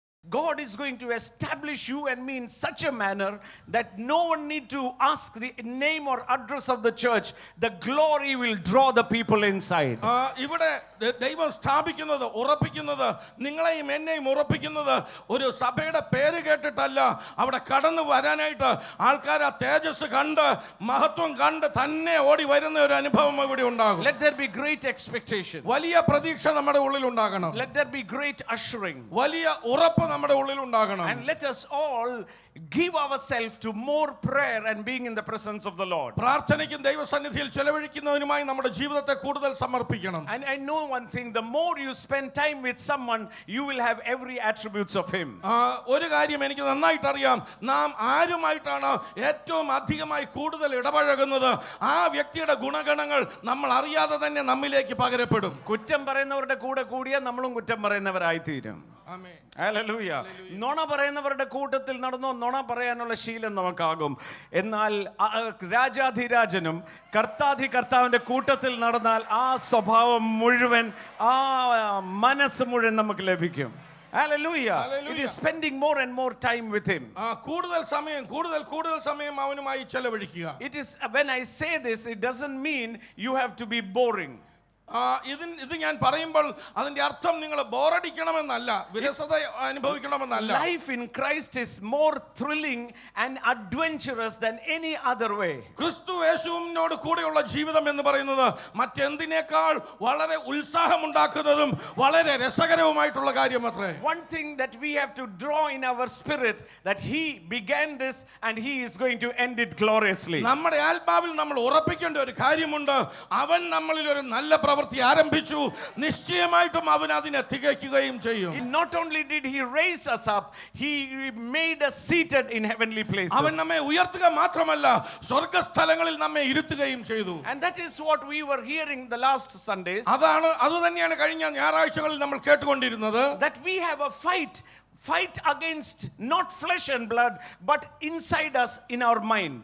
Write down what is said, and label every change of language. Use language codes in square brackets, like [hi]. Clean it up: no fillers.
[en] God is going to establish you and me in such a manner that no one need to ask the name or address of the church. The glory will draw the people inside. [ml] ഇവിടെ ദൈവം സ്ഥാപിക്കുന്നത്, ഉറപ്പിക്കുന്നത്, നിങ്ങളെയും എന്നെയും ഉറപ്പിക്കുന്നത് ഒരു സഭയുടെ പേര് കേട്ടിട്ടല്ല. അവിടെ കടന്നു വരാനായിട്ട് ആൾക്കാർ ആ തേജസ് കണ്ട്, മഹത്വം കണ്ട് തന്നെ ഓടി വരുന്ന ഒരു അനുഭവം ഇവിടെ ഉണ്ടാകും. [en] Let there be great expectation. [ml] വലിയ പ്രതീക്ഷ നമ്മുടെ ഉള്ളിൽ ഉണ്ടാകണം. [en] Let there be great ushering. [ml] വലിയ ഉറപ്പ് നമ്മുടെ ഉള്ളിൽ ഉണ്ടാകണം. [en] And let us all give ourselves to more prayer and being in the presence of the Lord. [ml] പ്രാർത്ഥനയ്ക്കും ദൈവസന്നിധിയിൽ ചെലവഴിക്കുന്നതിനുമായി നമ്മുടെ ജീവിതത്തെ കൂടുതൽ സമർപ്പിക്കണം. [en] And I know one thing, the more you spend time with someone, you will have every attributes of him. [ml] ഒരു കാര്യം എനിക്ക് നന്നായിട്ട് അറിയാം, നാം ആരുമായിട്ടാണ് ഏറ്റവും അധികമായി കൂടുതൽ ഇടപഴകുന്നത്, ആ വ്യക്തിയുടെ ഗുണഗണങ്ങൾ നമ്മൾ അറിയാതെ തന്നെ നമ്മിലേക്ക് പകരപ്പെടും. കുറ്റം പറയുന്നവരുടെ കൂടെ കൂടിയാൽ നമ്മളും കുറ്റം പറയുന്നവരായി തീരും. ഹല്ലേലൂയ. നുണ പറയുന്നവരുടെ കൂട്ടത്തിൽ നടന്നോ നുണ പറയാനുള്ള ശീലം നമുക്കാകും. എന്നാൽ രാജാധിരാജനും കർത്താവിന്റെ കൂട്ടത്തിൽ നടന്നാൽ ആ സ്വഭാവം മുഴുവൻ, ആ മനസ്സ് മുഴുവൻ നമുക്ക് ലഭിക്കും. [en] Hallelujah. It is spending more and more time with him. [ml] കൂടുതൽ സമയം അവനുമായി ചെലവഴിക്കുക. [en] It is, when I say this, it doesn't mean you have to be boring. [ml] ഇത് ഞാൻ പറയുമ്പോൾ അതിന്റെ അർത്ഥം നിങ്ങൾ ബോറടിക്കണമെന്നല്ല, വിരസത അനുഭവിക്കണമെന്നല്ല. [en] Life in Christ is more thrilling and adventurous than any other way. [ml] ക്രിസ്തു യേശുവിനോട് കൂടെയുള്ള ജീവിതം എന്ന് പറയുന്നത് മറ്റെന്തിനേക്കാൾ വളരെ ഉത്സാഹമുണ്ടാക്കുന്നതും വളരെ രസകരവുമായിട്ടുള്ള കാര്യമത്രേ. [en] One thing that we have to draw in our spirit, that he began this and he is going to end it gloriously. [ml] നമ്മുടെ ആത്മാവിൽ നമ്മൾ ഉറപ്പിക്കേണ്ട ഒരു കാര്യമുണ്ട്, അവൻ നമ്മളിൽ ഒരു നല്ല പ്രവൃത്തി ആരംഭിച്ചു, നിശ്ചയമായിട്ടും അവൻ അതിനെ തികയ്ക്കുകയും ചെയ്യും. [en] Not only did he raise us up, he made us seated in heavenly places. [ml] അവൻ നമ്മെ ഉയർത്തുക മാത്രമല്ല, സ്വർഗ്ഗസ്ഥലങ്ങളിൽ നമ്മെ ഇരുത്തുകയും ചെയ്തു. [en] And that is what we were hearing the last Sundays. [ml] അതുതന്നെയാണ് കഴിഞ്ഞ ഞായറാഴ്ചകളിൽ നമ്മൾ കേട്ടുകൊണ്ടിരുന്നത്. [en] That we have a fight fight against not flesh and blood, but inside us in our mind.